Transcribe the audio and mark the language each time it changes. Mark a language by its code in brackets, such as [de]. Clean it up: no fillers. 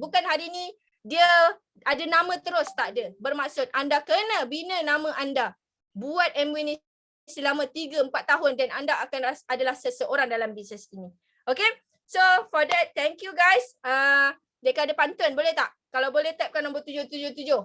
[ms] Bukan hari ni dia ada nama terus, tak ada. Bermaksud anda kena bina nama anda. Buat MW ni selama 3-4 tahun dan anda akan adalah seseorang dalam bisnes ini. Okay? [en] So for that, thank you guys. [ms] Deka ada pantun, boleh tak? Kalau boleh typekan nombor 777.